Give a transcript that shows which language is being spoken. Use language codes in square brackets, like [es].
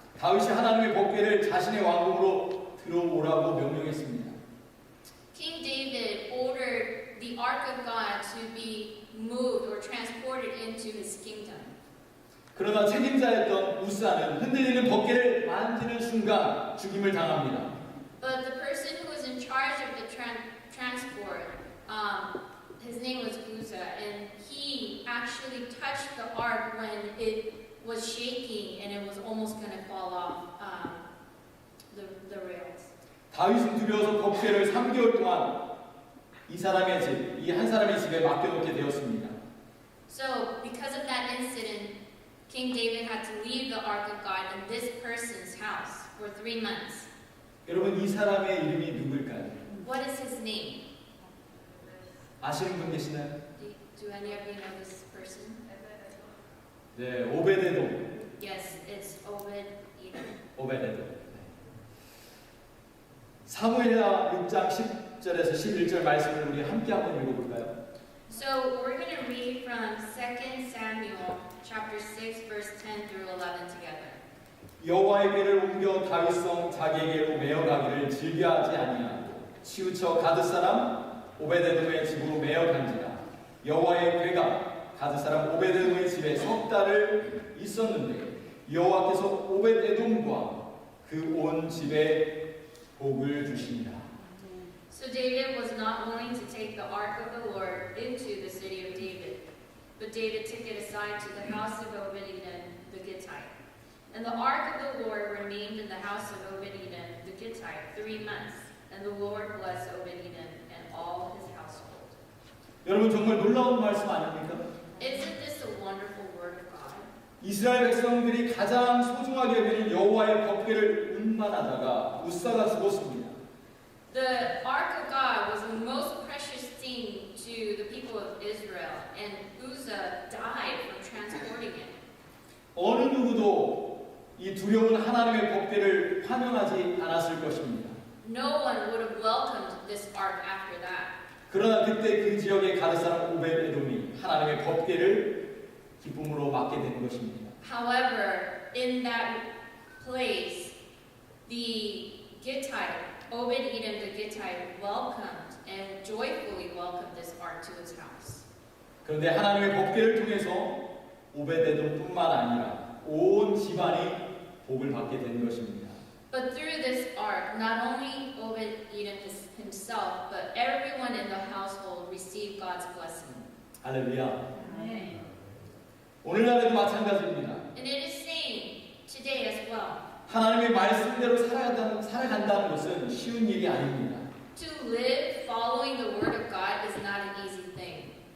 [ko] 다윗이 하나님의 법궤를 자신의 왕궁으로 들어오라고 명령했습니다. [en] King David ordered the Ark of God to be moved or transported into his kingdom. [ko] 그러나 책임자였던 우사는 흔들리는 법궤를 만지는 순간 죽임을 당합니다. [en] But the person who was in charge of the transport, his name was Uzzah, and he actually touched the ark when it was shaking and it was almost going to fall off the rails. [ko] 다윗은 두려워서 법궤를 3개월 동안 이 사람의 집, 이 한 사람의 집에 맡겨놓게 되었습니다. [en] So, because of that incident, King David had to leave the Ark of God in this person's house for 3 months. [ko] 여러분 이 사람의 이름이 누굴까요? [en] What is his name? [ko] 아시는 분 계시나요? [en] Do any of you know this person? [ko] 네, 오베데돔. [en] Yes, it's Obed-Edom. [ko] 오베데돔. 사무엘하 6장 10절에서 11절 말씀을 우리 함께 한번 읽어볼까요? So we're going to read from 2 Samuel chapter 6 verse 10 through 11 together. 여호와의 궤를 옮겨 다윗성 자기에게로 메어가기를 즐겨하지 아니하고 치우쳐 가드 사람 오베데돔의 집으로 메어간지라. 여호와의 궤가 가드 사람 오베데돔의 집에 석 달을 있었는데 여호와께서 오베데돔과 그 온 집에 복을 주시니라. [en] So David was not willing to take the ark of the Lord into the city of David, but David took it aside to the house of Obed-Edom the Gittite. And the ark of the Lord remained in the house of Obed-Edom the Gittite 3 months, and the Lord blessed Obed-Edom and all his household. [ko] 여러분 정말 놀라운 말씀 아닙니까? [en] Isn't this a wonderful word of God? [ko] 이스라엘 백성들이 가장 소중하게 여기는 여호와의 법궤를 운반하다가 우사가 죽었습니다. [en] The ark of God was the most precious thing to the people of Israel, and Uzzah died from transporting it. [ko] 어느 누구도 이 두려운 하나님의 법궤를 환영하지 않았을 것입니다. [en] No one would have welcomed this ark after that. [ko] 그러나 그때 그 지역의 가드 사람 오벳에돔이 하나님의 법궤를 기쁨으로 맡게 된 것입니다. [en] However, in that place, the Gittite, Obed-Edom the Gittite, welcomed and joyfully welcomed this ark to his house. [ko] 그런데 하나님의 법궤를 통해서 오벳에돔뿐만 아니라 온 집안이 복을 받게 된 것입니다. [en] But through this ark, not only Obed-Edom himself, but everyone in the household received God's blessing. [ko] 할렐루야. [en] Amen. [ko] 오늘날에도 마찬가지입니다. [en] And it is same today as well. [ko] 하나님의 말씀대로 살아간다는 것은 쉬운 일이 아닙니다. [en] To live following the word of God is not an easy thing.